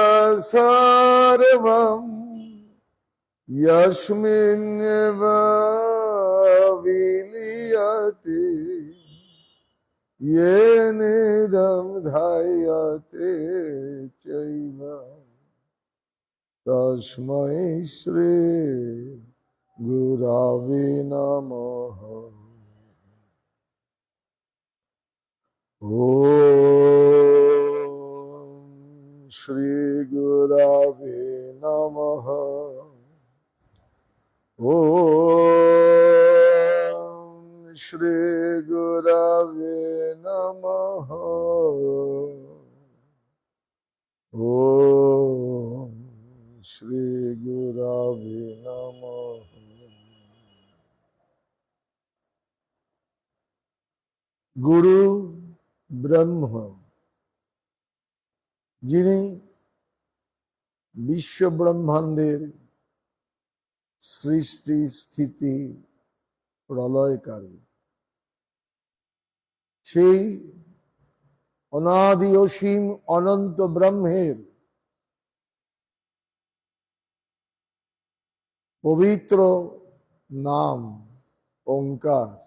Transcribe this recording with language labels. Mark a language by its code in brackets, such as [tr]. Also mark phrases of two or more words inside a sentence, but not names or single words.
[sa] সর্বম যস্মিন্নেব বিলীয়তে येनेदं ধায়তে চৈব তস্मै শ্রী গুরবে নমঃ। ওম শ্রী গুরবে নমঃ। ওম শ্রী গুরবে নমঃ। ওম শ্রী গুরবে নমঃ। [bn] গুরু ব্রহ্ম, যিনি বিশ্ব ব্রহ্মাণ্ডের সৃষ্টি স্থিতি প্রলয়কারী, সেই অনাদি অসীম অনন্ত ব্রহ্মের পবিত্র নাম ওঙ্কার